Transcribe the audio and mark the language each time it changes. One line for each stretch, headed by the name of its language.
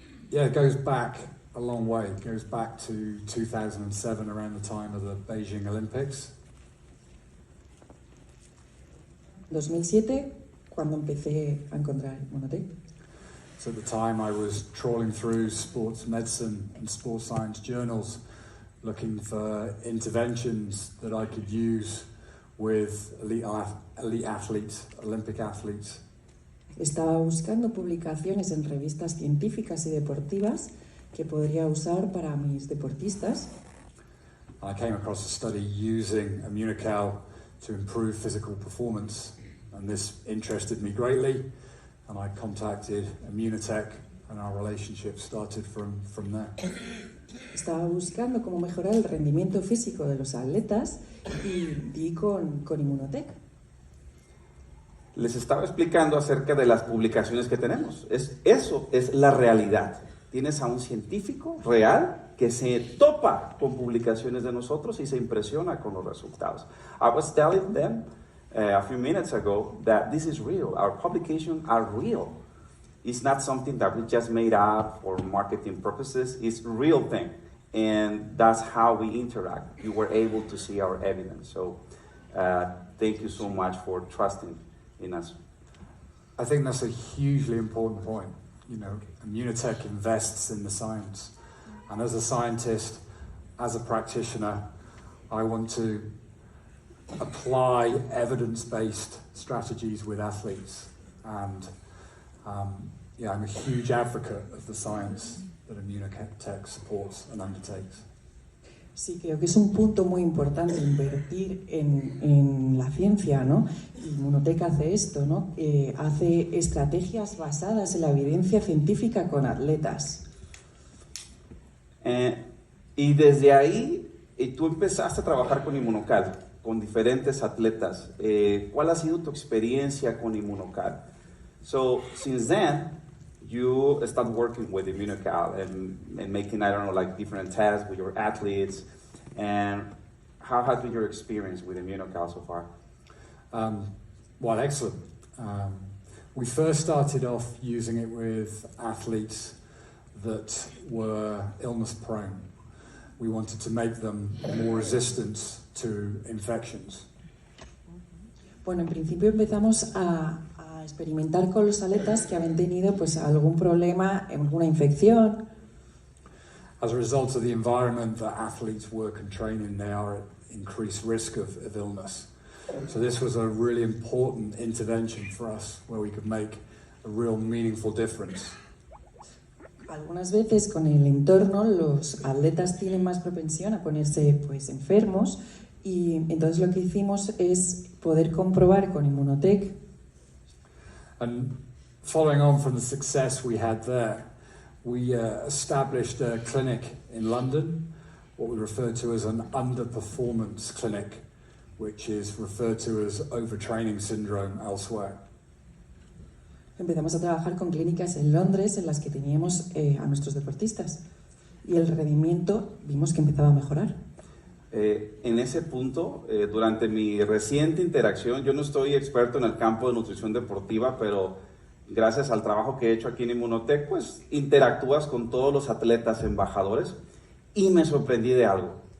English: Yeah, it goes back a long way. It goes back to 2007, around the time of the Beijing Olympics.
Spanish: 2007, cuando empecé a encontrar Immunotec.
English: So at the time I was trawling through sports medicine and sports science journals looking for interventions that I could use with elite athletes, Olympic athletes.
Spanish: Estaba buscando publicaciones en revistas científicas y deportivas que podría usar para mis deportistas.
English: I came across a study using Immunotec to improve physical performance, and this interested me greatly, and I contacted Immunotec, and our relationship started from there.
Spanish: Estaba buscando cómo mejorar el rendimiento físico de los atletas y di con Immunotec. Les estaba explicando acerca de las publicaciones que tenemos. Eso es la realidad. Tienes a un científico real que se topa con publicaciones de nosotros y se impresiona con los resultados.
English: I was telling them a few minutes ago that this is real. Our publications are real. It's not something that we just made up for marketing purposes. It's a real thing. And that's how we interact. You were able to see our evidence. So thank you so much for trusting in us. I think that's a hugely important point. You know, Immunotec invests in the science. And as a scientist, as a practitioner, I want to apply evidence-based strategies with athletes. And yeah, I'm a huge advocate of the science that Immunotec supports and undertakes.
Spanish: Sí, creo que es un punto muy importante invertir en la ciencia, ¿no? Y Immunotec hace esto, ¿no? Hace estrategias basadas en la evidencia científica con atletas. Y desde ahí, tú empezaste a trabajar con Immunotec, con diferentes atletas. ¿Cuál ha sido tu experiencia con Immunotec?
English: So, since then, you start working with Immunotec and making, I don't know, like different tests with your athletes. And how has been your experience with Immunotec so far? Well, excellent. We first started off using it with athletes that were illness prone. We wanted to make them more resistant to infections.
Spanish: Bueno, en principio empezamos a experimentar con los atletas que habían tenido pues algún problema, alguna infección.
English: As a result of the environment that athletes work and train in, they are at increased risk of illness. So this was a really important intervention for us where we could make a real meaningful difference.
Spanish: Algunas veces con el entorno los atletas tienen más propensión a ponerse pues enfermos y entonces lo que hicimos es poder comprobar con Immunotec.
English: And following on from the success we had there, we established a clinic in London, what we refer to as an underperformance clinic, which is referred to as overtraining syndrome elsewhere.
Spanish: Empezamos a trabajar con clínicas en Londres en las que teníamos a nuestros deportistas y el rendimiento vimos que empezaba a mejorar. En ese punto, durante mi reciente interacción, yo no estoy experto en el campo de nutrición deportiva, pero gracias al trabajo que he hecho aquí en Immunotec, pues interactúas con todos los atletas embajadores y me sorprendí de algo.